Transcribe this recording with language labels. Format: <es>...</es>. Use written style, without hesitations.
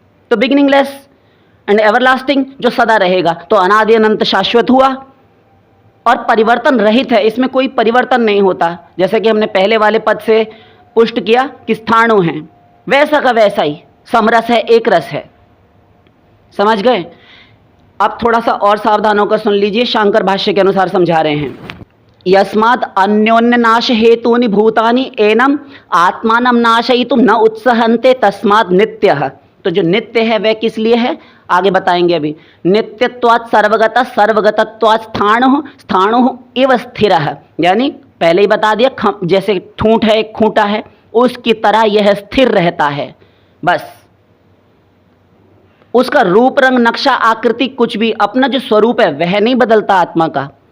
<hi>तो</hi> <en>beginningless and everlasting</en> <hi>जो सदा रहेगा, तो अनादि अनंत शाश्वत हुआ और परिवर्तन रहित है, इसमें कोई परिवर्तन नहीं होता। जैसे कि हमने पहले वाले पद से पुष्ट किया कि स्थाणु हैं, वैसा का वैसा ही समरस है, एक रस है। समझ गए? अब थोड़ा सा और सावधान होकर सुन लीजिए, शांकर भाष्य के अनुसार समझा रहे हैं।</hi> <sa>यस्मात् अन्योन्य नाश हेतूनि भूतानि एनम आत्मानं नाशयितुं न उत्सहन्ते तस्मात् नित्यः।</sa> <hi>तो जो नित्य है वह किस लिए है, आगे बताएंगे अभी।</hi> <sa>नित्यत्वात् सर्वगतः सर्वगतत्वात् स्थाणुः स्थाणुः इव स्थिरः,</sa> <hi>यानी पहले ही बता दिया, जैसे ठूंठ है, एक खूंटा है, उसकी तरह यह स्थिर रहता है। बस उसका रूप रंग नक्शा आकृति कुछ भी, अपना जो स्वरूप है वह नहीं बदलता आत्मा का।</hi>